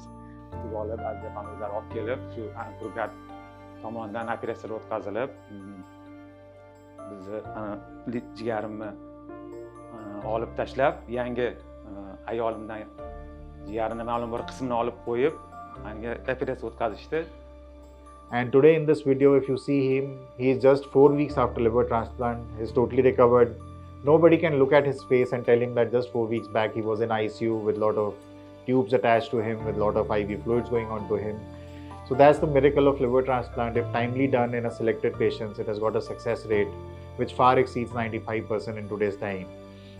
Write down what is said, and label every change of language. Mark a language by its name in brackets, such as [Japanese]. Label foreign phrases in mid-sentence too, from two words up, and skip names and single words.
[Uzbek] Olib, Azizapani o'zlari olib kelib, shu Ankurgard tomonidan operatsiya o'tkazilib, bizni jigarimni olib tashlab, yangi ayolimdan jigarini ma'lum bir qismini olib qo'yib, menga operatsiya o'tkazishdi. [English] And today in this video, if you see him, he is just 4 weeks after liver transplant. He is totally recovered. Nobody can look at his face and tell him that just 4 weeks back he was in ICU with a lot of tubes attached to him, with a lot of IV fluids going on to him. So that's the miracle of liver transplant. If timely done in a selected patients, it has got a success rate which far exceeds 95% in today's time.